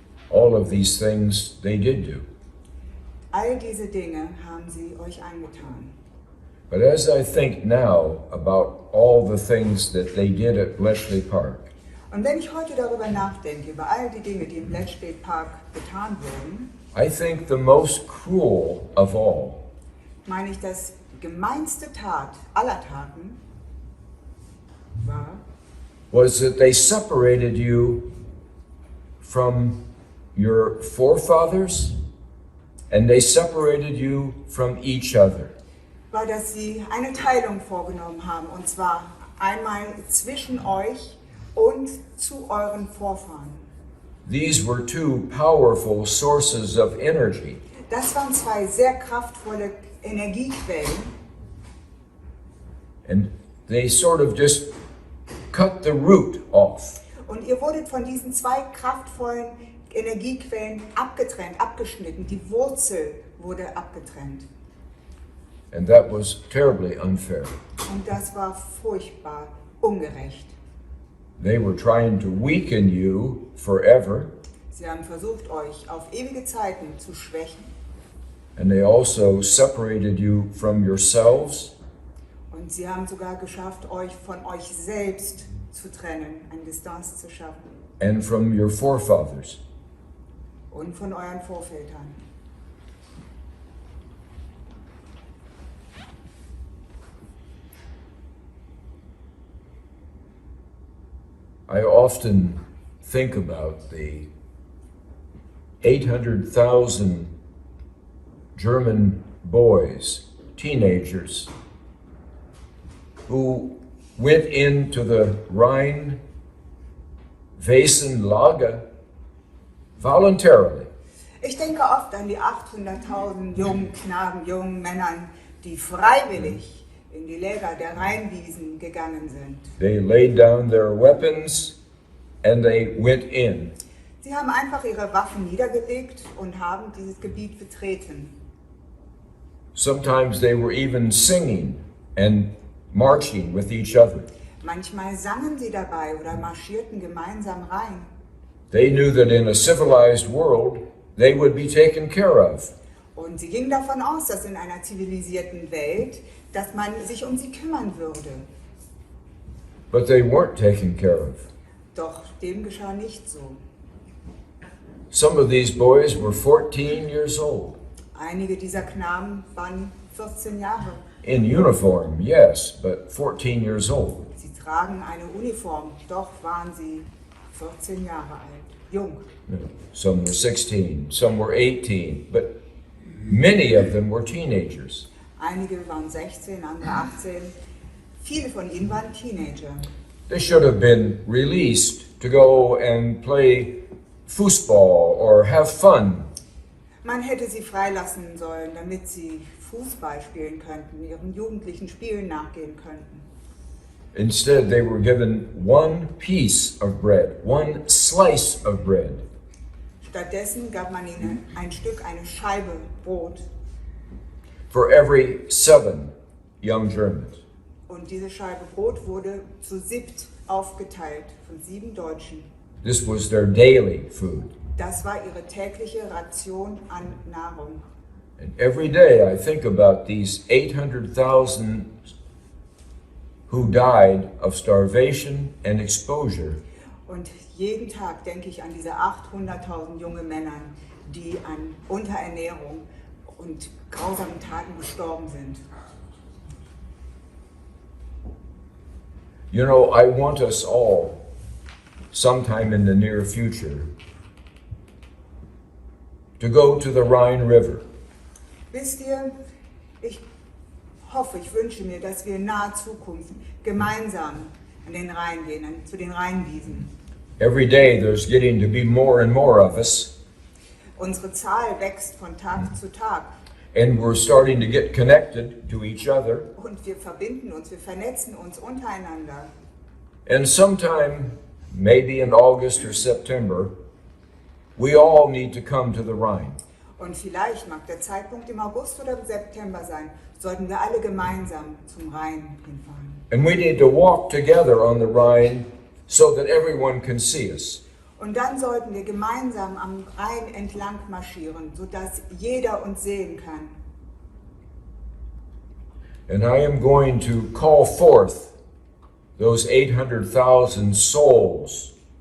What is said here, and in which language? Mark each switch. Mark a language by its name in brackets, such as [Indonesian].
[English] all of these things they did do. [German] All diese Dinge haben sie euch angetan. [English] But as I think now about all the things that they did at Bletchley Park, [German] Und wenn ich heute darüber nachdenke, über all die Dinge, die im Bletchley Park getan wurden, [English] I think the most cruel of all [German] meine ich, das gemeinste Tat aller Taten war, [English] was that they separated you from your forefathers and they separated you from each other. [German] war, dass sie eine Teilung vorgenommen haben, und zwar einmal zwischen euch und zu euren Vorfahren. [English] These were two powerful sources of energy. [German] Das waren zwei sehr kraftvolle Energiequellen, [English] And they sort of just cut the root off. [German] und ihr wurdet von diesen zwei kraftvollen Energiequellen abgetrennt, abgeschnitten. Die Wurzel wurde abgetrennt. [English] And that was terribly unfair. [German] Und das war furchtbar ungerecht. [English] They were trying to weaken you forever, [German] Sie haben versucht, euch auf ewige Zeiten zu schwächen, [English] and they also separated you from yourselves [German] und sie haben sogar geschafft, euch von euch selbst zu trennen, eine Distanz zu schaffen, [English] and from your forefathers. [German] und von euren Vorvätern. [English] I often think about the 800,000 German boys, teenagers, who went into the Rhein-Wesenlager voluntarily. [German] Ich denke oft an die 800.000 jungen Knaben, jungen Männern, die freiwillig in die Läger der Rheinwiesen gegangen sind. [English] They laid down their weapons and they went in. [German] Sie haben einfach ihre Waffen niedergelegt und haben dieses Gebiet betreten. [English] Sometimes they were even singing and marching with each other. [German] Manchmal sangen sie dabei oder marschierten gemeinsam rein. [English] They knew that in a civilized world they would be taken care of. [German] Und sie gingen davon aus, dass in einer zivilisierten Welt, dass man sich um sie kümmern würde. [English] But they weren't taken care of. [German] Doch dem geschah nicht so. [English] Some of these boys were 14 years old. [German] Einige dieser Knaben waren 14 Jahre. [English] In uniform, yes, but 14 years old. [German] Sie tragen eine Uniform, doch waren sie 14 Jahre alt, jung. [English] Some were 16, some were 18, but many of them were teenagers. [German] Einige waren 16, andere 18. Viele von ihnen waren Teenager. [English] They should have been released to go and play football or have fun. [German] Man hätte sie freilassen sollen, damit sie Fußball spielen könnten, ihren jugendlichen Spielen nachgehen könnten. [English] Instead, they were given one piece of bread, one slice of bread. [German] Stattdessen gab man ihnen ein Stück, eine Scheibe Brot, [English] For every 7 young Germans. [German] und diese Scheibe Brot wurde zu 7 aufgeteilt von 7 Deutschen. [English] This was their daily food. [German] Das war ihre tägliche Ration an Nahrung. [English] And every day I think about these 800,000 who died of starvation and exposure. [German] Und jeden Tag denke ich an diese 800.000 junge Männer, die an Unterernährung und grausamen Taten gestorben sind. [English] You know, I want us all, sometime in the near future, to go to the Rhine River. [German] Wisst ihr, ich hoffe, ich wünsche mir, dass wir in naher Zukunft gemeinsam an den Rhein gehen, zu den Rheinwiesen. [English] Every day there's getting to be more and more of us, [German] Unsere Zahl wächst von Tag zu Tag [English] and we're starting to get connected to each other. [German] und wir verbinden uns, wir vernetzen uns untereinander. [English] And sometime, maybe in August or September, we all need to come to the Rhine. [German] Und vielleicht mag der Zeitpunkt im August oder im September sein, sollten wir alle gemeinsam zum Rhein hinfahren. [English] And we need to walk together on the Rhine so that everyone can see us. [German] Und dann sollten wir gemeinsam am Rhein entlang marschieren, sodass jeder uns sehen kann. [English] And I am going to call forth those 800,000 souls